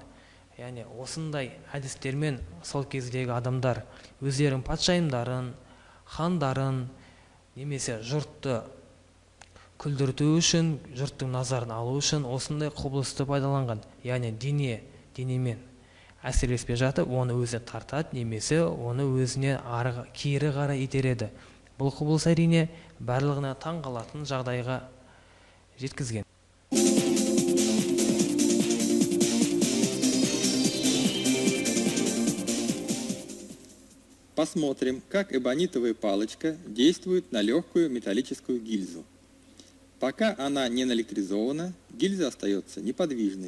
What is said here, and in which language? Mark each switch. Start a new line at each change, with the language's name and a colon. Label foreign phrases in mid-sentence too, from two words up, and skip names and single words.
Kazakh: Яғни осындай әдістермен сол кездегі адамдар өздерінің патшайымдарын, хандарын немесе жұртты күлдірту үшін, жұрттың назарын алу үшін осындай құбылысты пайдаланған. Яғни денемен әсерлеспей жатып, оны өзіне тартады, немесе оны өзіне кері қарай итереді. Бұл құбылыс әрине барлығына таң қалатын жағдайға жеткізген.
Russian: Посмотрим, как эбонитовая палочка действует на легкую металлическую гильзу. Пока она не наэлектризована, гильза остается неподвижной.